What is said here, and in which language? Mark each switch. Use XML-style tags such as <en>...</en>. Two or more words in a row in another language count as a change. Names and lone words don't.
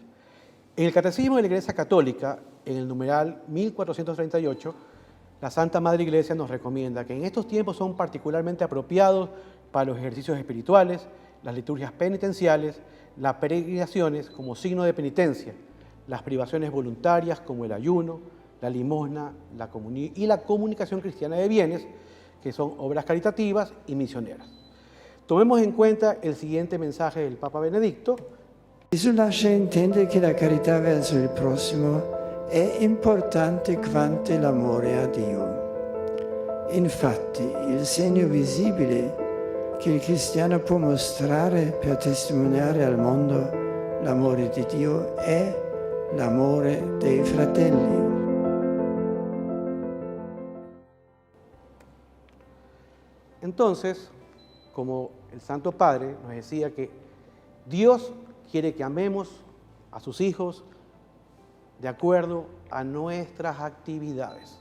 <es>En el Catecismo de la Iglesia Católica, en el numeral 1438, la Santa Madre Iglesia nos recomienda que en estos tiempos son particularmente apropiados para los ejercicios espirituales, las liturgias penitenciales, las peregrinaciones como signo de penitencia, las privaciones voluntarias como el ayuno, la limosna y la comunicación cristiana de bienes, que son obras caritativas y misioneras. Tomemos en cuenta el siguiente mensaje del Papa Benedicto.</es> <it>Gesù lascia intendere che la carità verso il prossimo è importante quanto l'amore a Dio. Infatti, il segno visibile che il cristiano può mostrare per testimoniare al mondo l'amore di Dio è l'amore dei fratelli.</it> <es>Entonces, como el Santo Padre nos decía que Dios quiere que amemos a sus hijos de acuerdo a nuestras actividades.</es>